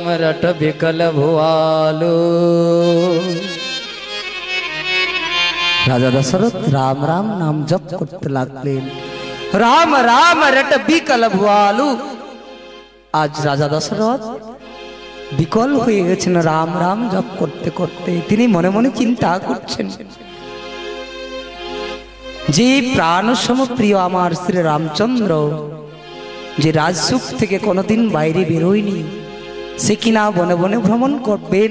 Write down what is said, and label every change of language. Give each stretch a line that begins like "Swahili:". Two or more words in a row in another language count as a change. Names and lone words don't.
Awadhi: रट बिकल भुआलो।
Bangla: রাজা দশরথ রাম রাম নাম জপ করতে লাগলেন।
Awadhi: राम राम रट बिकल भुआलु।
Bangla: আজ রাজা দশরথ বিকল হয়ে গেছেন রাম রাম জপ করতে করতে। তিনি মনে মনে চিন্তা করছেন যে প্রাণসম প্রিয় আমার শ্রী রামচন্দ্র, যে রাজসুখ থেকে কোনোদিন বাইরে বেরোয়নি, সে কিনা বনে বনে ভ্রমণ করবেন।